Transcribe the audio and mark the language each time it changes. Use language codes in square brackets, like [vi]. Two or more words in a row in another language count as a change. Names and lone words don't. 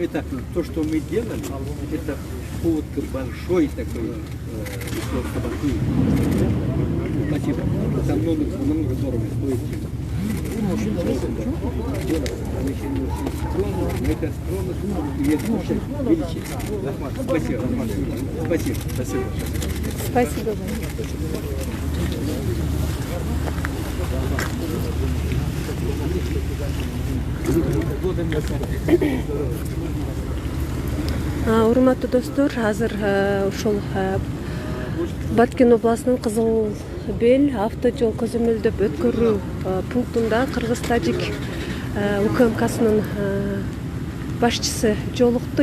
[ru] Это то, что мы делали, это повод к большой такой Спасибо. Это намного дорого стоит. Это скромность и это величие. Спасибо. Спасибо. Спасибо. [ky] Урматтуу достор, азыр ушул Баткен областынын Кызыл Бел автожол көзөмөлдөп өткөрүү пунктунда Кыргыз-Тажик УКМКсынын башчысы жолукту.